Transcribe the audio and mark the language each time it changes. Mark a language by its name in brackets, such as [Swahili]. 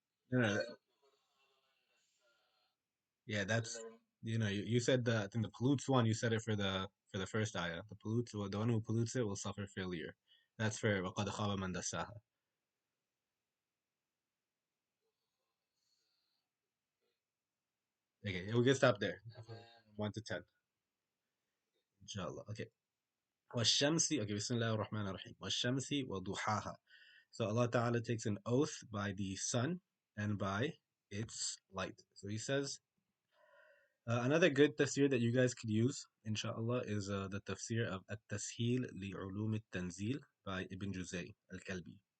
[English] No, no, yeah, that's you said the I think the pollutes one. You said it for the first ayah. The pollutes, well, the one who pollutes it will suffer failure. That's for [Arabic] وقد خاب من دساها. [English] Okay, we can stop there. 1 to 10, inshallah. Okay. [Arabic] والشمس. [English] Okay, [Arabic] بسم الله الرحمن الرحيم. والشمس وضحاها. [English] So Allah Ta'ala takes an oath by the sun and by its light. So He says, another good tafsir that you guys could use, inshallah, is the tafsir of At-Tasheel li'ulum al-Tanzil by Ibn Juzay al-Kalbi.